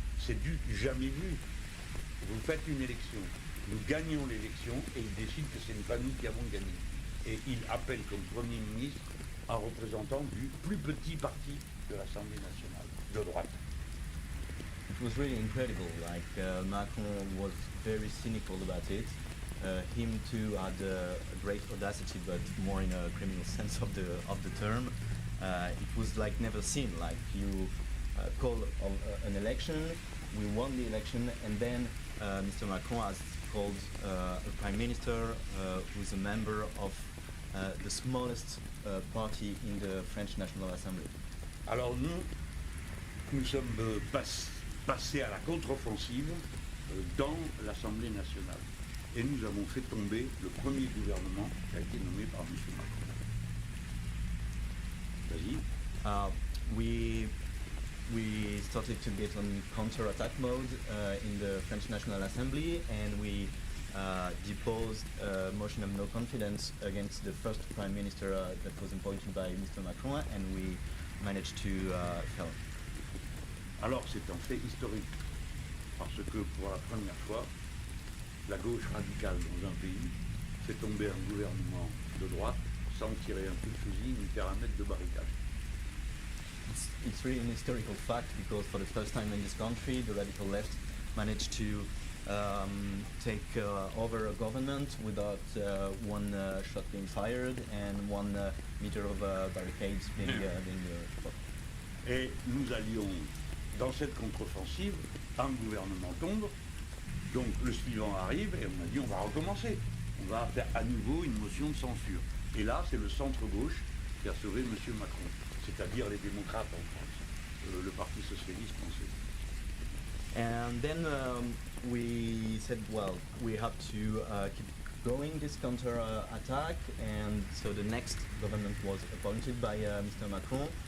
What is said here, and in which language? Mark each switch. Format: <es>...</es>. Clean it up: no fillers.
<fr>C'est du jamais vu. Vous faites une élection, nous gagnons l'élection et il décide que ce n'est pas nous qui avons gagné. Et il appelle comme Premier ministre un représentant du plus petit parti de l'Assemblée nationale, de droite.</fr> <en>It was really incredible, like Macron was very cynical about it. Him too had a great audacity, but more in a criminal sense of the term. It was like never seen, like you call an election, we won the election, and then Mr. Macron has called a prime minister who is a member of the smallest party in the French National Assembly.</en> <fr>Alors nous sommes passés à la contre-offensive dans l'Assemblée nationale. Et nous avons fait tomber le premier gouvernement qui a été nommé par M. Macron. Vas-y.</fr> <en>We started to get on counter-attack mode in the French National Assembly, and we deposed a motion of no confidence against the first Prime Minister that was appointed by Mr. Macron, and we managed to fail.</en> <fr>Alors c'est un fait historique, parce que pour la première fois, la gauche radicale dans un pays fait tomber un gouvernement de droite sans tirer un coup de fusil ni faire un mètre de barricade.</fr> <en>It's really an historical fact because for the first time in this country, the radical left managed to take over a government without one shot being fired and 1 meter of barricades being put.</en> <fr>Et nous allions dans cette contre-offensive, un gouvernement tombe, donc le suivant arrive et on a dit on va recommencer. On va faire à nouveau une motion de censure. Et là, c'est le centre-gauche qui a sauvé M. Macron, c'est-à-dire les démocrates en France, le Parti socialiste français.</fr> <en>And then we said, well, we have to keep going this counter-attack, and so the next government was appointed by Mr. Macron.</en>